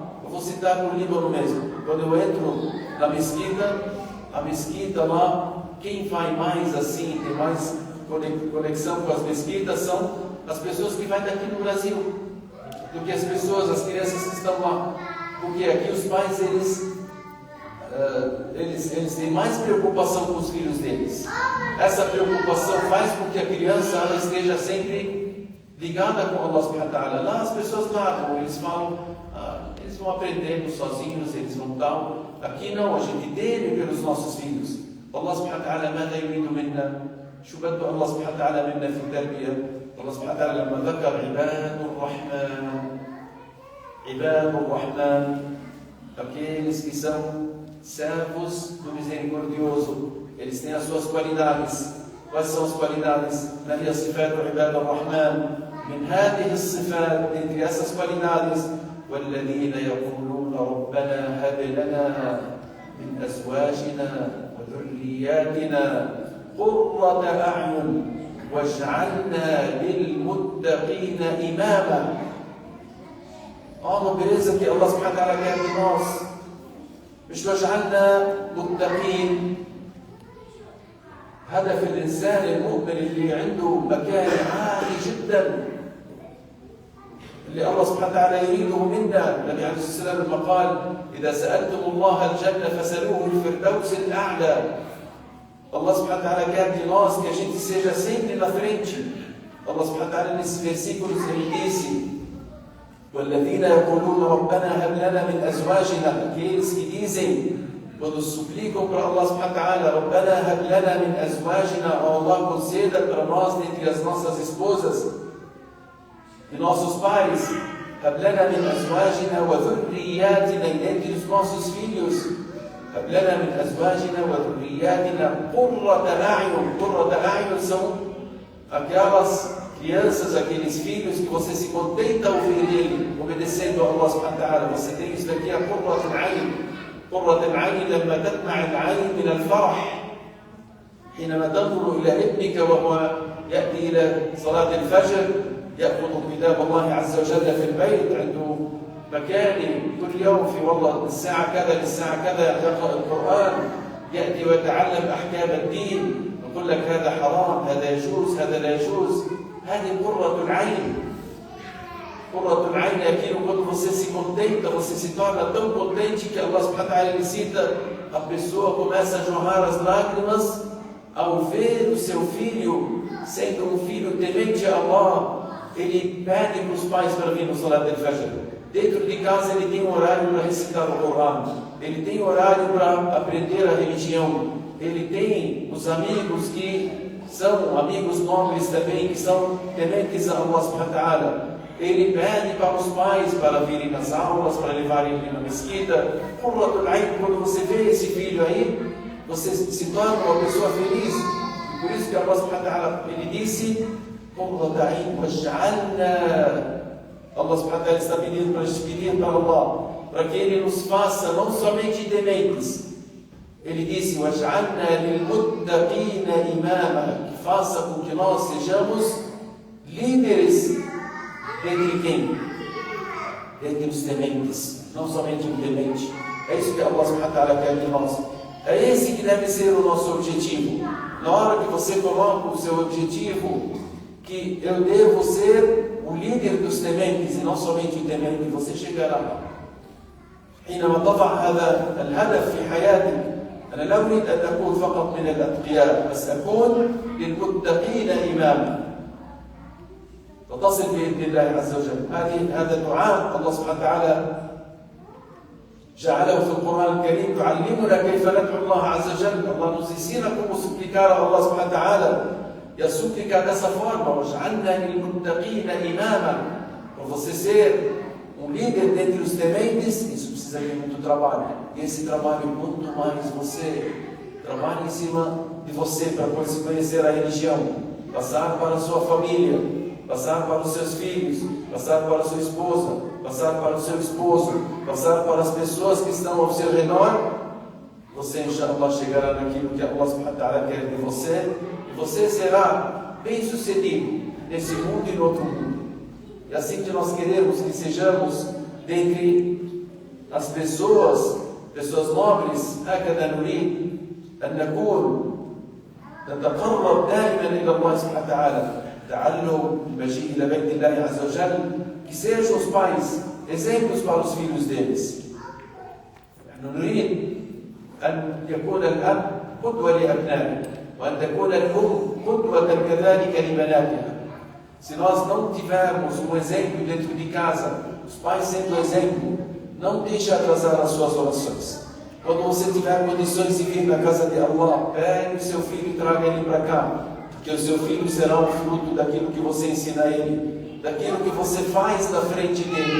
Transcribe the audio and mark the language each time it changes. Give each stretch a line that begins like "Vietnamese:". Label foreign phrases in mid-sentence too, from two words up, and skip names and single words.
Portuguese: Eu vou citar no Líbano mesmo. Quando eu entro na mesquita, a mesquita lá, quem vai mais assim, tem mais conexão com as mesquitas são as pessoas que vão daqui no Brasil, do que as pessoas, as crianças que estão lá. Porque aqui os pais, eles têm mais preocupação com os filhos deles. Essa preocupação faz com que a criança ela esteja sempre ligada com
Arabic: الله سبحانه وتعالى.
Portuguese: Lá as pessoas largam, eles falam, eles vão aprendendo sozinhos, eles vão tal. Aqui não, a gente teme pelos nossos filhos.
Arabic: الله سبحانه وتعالى ماذا يريد منا؟ شو بده الله سبحانه وتعالى منا في التربية؟ الله سبحانه وتعالى لما ذكر عباد الرحمن
Portuguese: aqueles que são servos do misericordioso, eles têm as suas qualidades. Quais são as qualidades?
Arabic: ما هي صفات عباد الرحمن؟ من هذه الصفات
Portuguese: entre essas qualidades
Arabic: والذين يقولون ربنا هب لنا من أزواجنا وذرياتنا قرة أعين واجعلنا للمتقين إماما.
Portuguese: Uma beleza que
Arabic: الله سبحانه وتعالى
Portuguese: quer de nós.
Arabic: مش واجعلنا متقين. هدف الإنسان المؤمن اللي عنده مكان عالي جدا اللي الله سبحانه وتعالى يريده منا. النبي عليه الصلاة والسلام لما قال إذا سألتم الله الجنة فسألوه الفردوس الأعلى. الله سبحانه وتعالى
Portuguese: quer de nós que a gente seja sempre na frente.
Arabic: الله سبحانه وتعالى
Portuguese: nesses versículos ele disse
Arabic: والذين يقولون ربنا هب لنا من أزواجنا.
Portuguese: Aqueles que dizem quando suplicam para
Arabic: الله سبحانه وتعالى ربنا هب لنا من أزواجنا,
Portuguese: ó Allah, conceda para nós dentre as nossas esposas e nossos pais,
Arabic: هب لنا من أزواجنا وذرياتنا,
Portuguese: e dentre os nossos filhos,
Arabic: هب لنا من أزواجنا وذرياتنا قرة أعين. قرة أعين
Portuguese: são aquelas crianças, aqueles filhos que você se contenta ouvir ele obedecendo a
Arabic: الله سبحانه وتعالى.
Portuguese: Você tem isso daqui, a
Arabic: قرة العين. قرة العين لما تدمع العين من الفرح حينما تنظر إلى ابنك وهو يأتي إلى صلاة الفجر يأخذ كتاب الله عز وجل في البيت, عنده مكان كل يوم في والله الساعة كذا للساعة كذا يقرأ القرآن, يأتي ويتعلم أحكام الدين, يقول لك هذا حرام, هذا يجوز, هذا لا يجوز. هذه قرة العين. قرة العين
Portuguese: é aquilo quando você se contenta, você se torna tão contente que
Arabic: الله سبحانه وتعالى
Portuguese: ele cita, a pessoa começa a jorrar as lágrimas ao ver o seu filho sendo um filho temente a Allah. Ele pede para os pais para vir no
Arabic: صلاة الفجر.
Portuguese: Dentro de casa ele tem um horário para recitar o Corão, ele tem horário para aprender a religião, ele tem os amigos que são amigos nobres também, que são tementes a
Arabic: الله سبحانه وتعالى.
Portuguese: Ele pede para os pais para virem nas aulas, para levarem ele na mesquita. Quando você vê esse filho aí, você se torna uma pessoa feliz. Por isso que
Arabic: الله سبحانه وتعالى
Portuguese: ele disse
Arabic: الله سبحانه وتعالى
Portuguese: está pedindo para pedir para Allah, para que Ele nos faça não somente tementes. Ele disse
Arabic: وَاجْعَلْنَا لِلْمُتَّقِينَ إِمَامًا,
Portuguese: que faça com que nós sejamos líderes. Dentre quem? Dentre os tementes, não somente o temente. É isso que
Arabic: الله سبحانه وتعالى
Portuguese: quer de nós. É esse que deve ser o nosso objetivo. Na hora que você coloca o seu objetivo, que eu devo ser o líder dos tementes e não somente o temente, você chegará.
Arabic: حينما تضع هذا الهدف في حياتك, أنا لا أريد أن أكون فقط من الأتقياء, بس أكون للمتقين إماما. فتصل بإذن الله عز وجل. هذا دعاء الله سبحانه وتعالى جعله في القرآن الكريم يعلمنا كيف ندعو الله عز وجل.
Portuguese: Allah nos ensina como suplicar a
Arabic: الله سبحانه وتعالى.
Portuguese: E a súplica dessa forma,
Arabic: وَاجْعَلْنَا لِلْمُتَّقِينَ إِمَامًا,
Portuguese: para você ser um líder dentre os tementes, isso precisa de muito trabalho. E esse trabalho, muito mais você trabalha em cima de você para conhecer a religião, passar para a sua família, passar para os seus filhos, passar para a sua esposa, passar para o seu esposo, passar para as pessoas que estão ao seu redor. Você, inshallah, chegará naquilo que
Arabic: الله سبحانه وتعالى
Portuguese: quer de você, e você será bem sucedido nesse mundo e no outro mundo. E assim que nós queremos que sejamos dentre as pessoas nobres,
Arabic: هكذا نريد أن نكون نتقرب دائما إلى الله سبحانه وتعالى. تعلم المجيء إلى بيت الله عز وجل,
Portuguese: que sejam os pais exemplos para os filhos deles.
Arabic: نحن نريد أن يكون الأب قدوة لأبنائه, وأن تكون الأم قدوة كذلك لبناتها.
Portuguese: Se nós não tivermos um exemplo dentro de casa, os pais sendo exemplo, não deixe atrasar as suas orações. Quando você tiver condições de vir na casa de Allah, pegue o seu filho e traga ele para cá, porque o seu filho será o fruto daquilo que você ensina a ele, daquilo que você faz na frente dele.